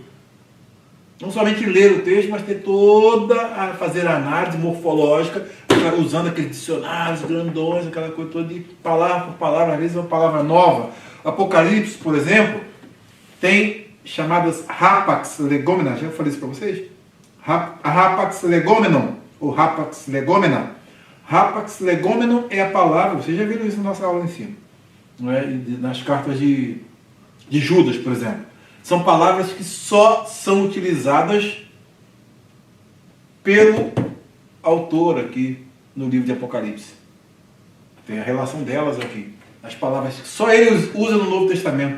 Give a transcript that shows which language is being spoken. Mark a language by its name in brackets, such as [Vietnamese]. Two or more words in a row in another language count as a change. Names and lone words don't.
[Portuguese] Não somente ler o texto, mas ter fazer a análise morfológica, usando aqueles dicionários grandões, aquela coisa toda de palavra por palavra, às vezes é uma palavra nova. Apocalipse, por exemplo, tem chamadas [Greek] ἅπαξ λεγόμενα. [Portuguese] Já falei isso para vocês? [Greek] ἅπαξ λεγόμενον, ou ἅπαξ λεγόμενα. ἅπαξ λεγόμενον [Portuguese] é a palavra, vocês já viram isso na nossa aula em cima, não é? Nas cartas de Judas, por exemplo. São palavras que só são utilizadas pelo autor aqui no livro de Apocalipse. Tem a relação delas aqui. As palavras que só ele usa no Novo Testamento.